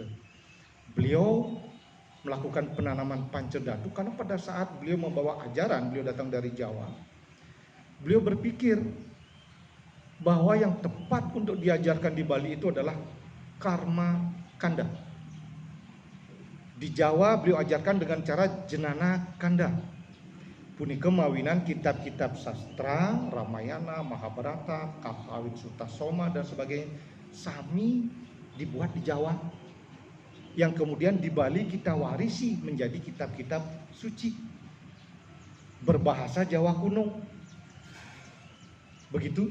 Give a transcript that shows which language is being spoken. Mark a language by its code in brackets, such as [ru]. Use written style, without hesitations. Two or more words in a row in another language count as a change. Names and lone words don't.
[id] Beliau melakukan penanaman pancedatu karena pada saat beliau membawa ajaran, beliau datang dari Jawa. Beliau berpikir bahwa yang tepat untuk diajarkan di Bali itu adalah karma kanda. Di Jawa beliau ajarkan dengan cara jenana kanda. [ban] Punika mawinan [id] kitab-kitab sastra, Ramayana, Mahabharata, Kakawin Sutasoma dan sebagainya, sami dibuat di Jawa. Yang kemudian di Bali kita warisi menjadi kitab-kitab suci berbahasa Jawa kuno. Begitu.